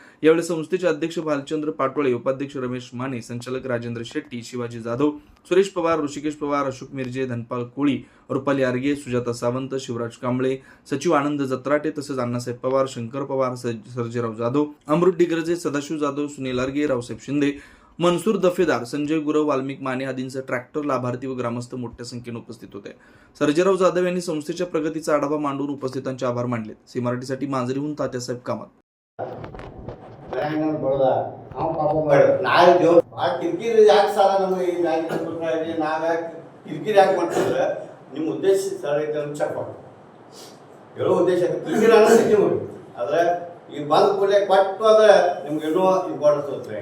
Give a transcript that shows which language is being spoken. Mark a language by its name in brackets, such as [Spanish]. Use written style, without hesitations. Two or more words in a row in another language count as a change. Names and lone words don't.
[Marathi] यावेळी संस्थेचे अध्यक्ष भालचंद्र पाटोळे, उपाध्यक्ष रमेश माने, संचालक राजेंद्र शेट्टी, शिवाजी जाधव, सुरेश पवार, ऋषिकेश पवार, अशोक मिरजे, धनपाल कोळी, रुपाली आर्गे, सुजाता सावंत, शिवराज कांबळे, सचिव आनंद जत्राटे तसेच अण्णासाहेब पवार, शंकर पवार, सर्जेराव जाधव, अमृत डिग्रजे, सदाशिव जाधव, सुनील आर्गे, रावसाहेब शिंदे, मनसूर दफेदार, संजय गुरव, वाल्मिक माने आदींचे ट्रॅक्टर लाभार्थी व ग्रामस्थ मोठ्या संख्येने उपस्थित होते. सर्जेराव जाधव यांनी संस्थेच्या प्रगतीचा आढावा मांडून उपस्थितांचे आभार मानले. सी मराठीसाठी मांजरीहून तात्यासाहेब कामत. [Kannada] ನಿಮ್ಮ ಉದ್ದೇಶ ಹೇಳೋ ಉದ್ದೇಶ ಕಿರಿಕಿರಿ ಅನ್ನೋದು ಆದರೆ ಈಗ ಬಂದ ಕೂಡಲೇ ಕೊಟ್ಟು ಅಂದ್ರೆ ನಿಮ್ಗೆ ಇನ್ನೂ ಇಂಪಾರ್ಟೆನ್ಸ್ ಹೋಗ್ತಾರೆ.